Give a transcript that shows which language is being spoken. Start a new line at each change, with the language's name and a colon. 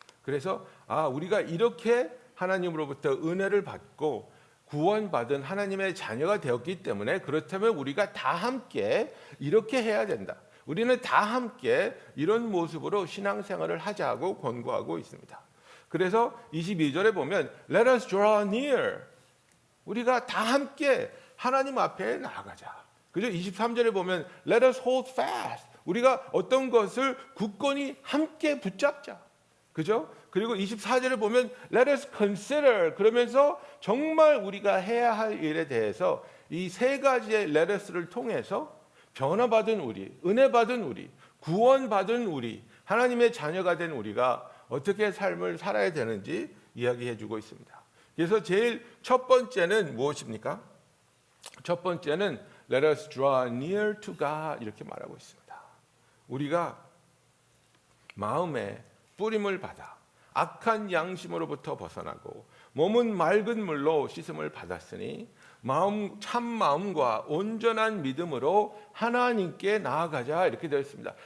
Korean: 그래서 우리가 이렇게 하나님으로부터 은혜를 받고 구원받은 하나님의 자녀가 되었기 때문에, 그렇다면 우리가 다 함께 이렇게 해야 된다. 우리는 다 함께 이런 모습으로 신앙생활을 하자고 권고하고 있습니다. 그래서 22절에 보면
English: Let us draw near.
Korean: 우리가 다 함께 하나님 앞에 나아가자. 그죠? 23절에 보면
English: Let us hold fast.
Korean: 우리가 어떤 것을 굳건히 함께 붙잡자. 그죠? 그리고 24절에 보면
English: Let us consider.
Korean: 그러면서 정말 우리가 해야 할 일에 대해서 이 3가지의
English: Let us
Korean: 를 통해서 변화받은 우리, 은혜받은 우리, 구원받은 우리, 하나님의 자녀가 된 우리가 어떻게 삶을 살아야 되는지 이야기해 주고 있습니다. 그래서 제일 첫 번째는 무엇입니까? 첫 번째는
English: Let us draw near to God
Korean: 이렇게 말하고 있습니다. 우리가 마음에 뿌림을 받아 악한 양심으로부터 벗어나고 몸은 맑은 물로 씻음을 받았으니 참 마음과 온전한 믿음으로 하나님께 나아가자 이렇게 되어 있습니다.